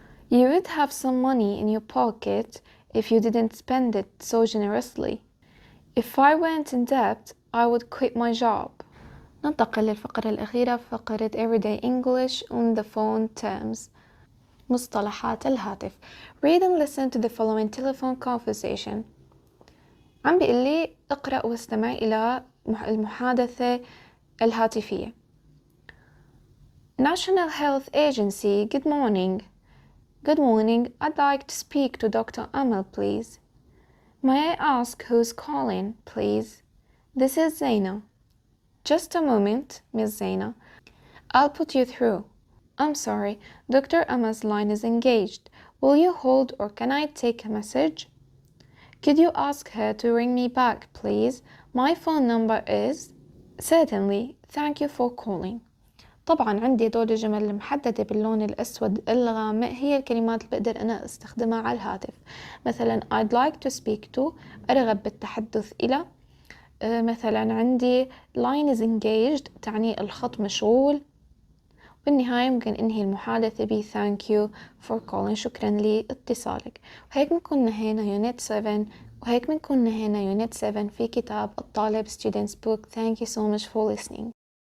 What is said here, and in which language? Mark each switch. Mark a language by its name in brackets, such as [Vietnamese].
[English] You would have some money in your pocket if you didn't spend it so generously. If I weren't in debt, I would quit my job. [Arabic] ننتقل للفقرة الأخيرة، فقرة [English] Everyday English on the phone terms. [Arabic] مصطلحات الهاتف. [English] Read and listen to the following telephone conversation. [Arabic] عم بيقول لي اقرأ واستمع إلى المحادثة الهاتفية. [English] National Health Agency, good morning. Good morning, I'd like to speak to Dr. Amal, please. May I ask who's calling, please? This is Zaina. Just a moment, Miss Zaina. I'll put you through. I'm sorry, Dr. Amal's line is engaged. Will you hold or can I take a message? Could you ask her to ring me back, please? My phone number is... Certainly, thank you for calling. [Arabic] طبعا عندي دول الجمل المحددة باللون الأسود الغامق هي الكلمات اللي بقدر أنا استخدمها على الهاتف. مثلا [English] I'd like to speak to، [Arabic] أرغب بالتحدث إلى. مثلا عندي [English] line is engaged [Arabic] تعني الخط مشغول. بالنهاية ممكن انهي المحادثة ب [English] thank you for calling، [Arabic] شكرا لاتصالك. وهيك بنكون نهينا unit 7، وهيك بنكون نهينا unit 7 في كتاب الطالب student's book. [English] Thank you so much for listening.